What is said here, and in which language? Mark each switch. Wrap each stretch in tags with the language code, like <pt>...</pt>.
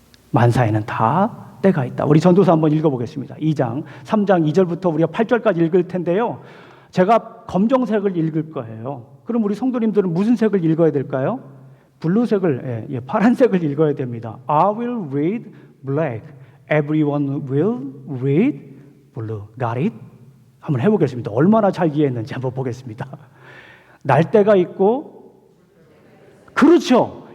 <ko>만사에는 다 때가 있다. 우리 전도서 한번 읽어보겠습니다. 2장, 3장 2절부터 우리가 8절까지 읽을 텐데요. 제가 검정색을 읽을 거예요. 그럼 우리 성도님들은 무슨 색을 읽어야 될까요? 블루색을, 파란색을 읽어야 됩니다.</ko> <en>I will read black. Everyone will read blue. Got it?</en> <ko>한번 해보겠습니다. 얼마나 잘 이해했는지 한번 보겠습니다. 날 때가 있고, 그렇죠.</ko>